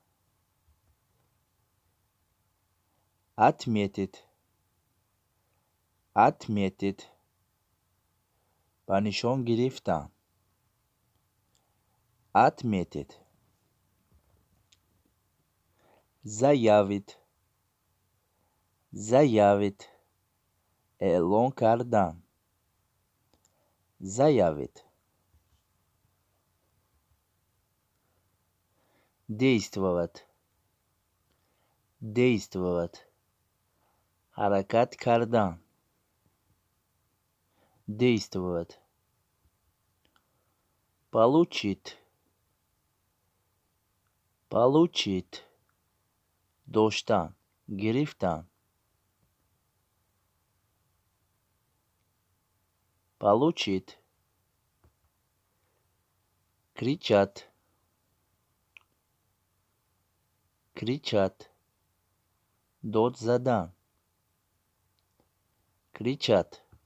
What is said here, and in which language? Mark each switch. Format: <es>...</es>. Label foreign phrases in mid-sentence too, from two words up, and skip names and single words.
<ru>Отметить, отметить.</ru> <tg>Панишон гирифтан, отметить.</tg> <ru>Заявить, заявить.</ru> <tg>Элон кардан,</tg> <ru>заявить. Действовать, действовать.</ru> <tg>Харакат кардан, действовать.</tg> <ru>Получить, получить.</ru> <tg>Доштан, гирифтан.</tg> <ru>Получить. Кричат, кричат.</ru> <tg>Дот задан, кричат.</tg>